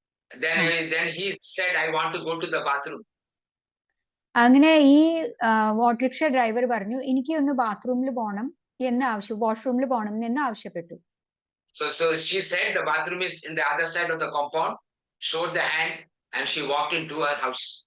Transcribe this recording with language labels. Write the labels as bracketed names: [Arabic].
[English] Then he said, I want to go to the bathroom. [Malayalam] അങ്ങനെ ഈ autorickshaw driver പറഞ്ഞു എനിക്ക് ഒന്ന് ബാത്റൂമിൽ പോകണം എന്ന് വാഷ്റൂമിൽ പോകണം എന്ന് ആവശ്യപ്പെട്ടു. [English] So she said the bathroom is in the other side of the compound, showed the hand, and she walked into her house.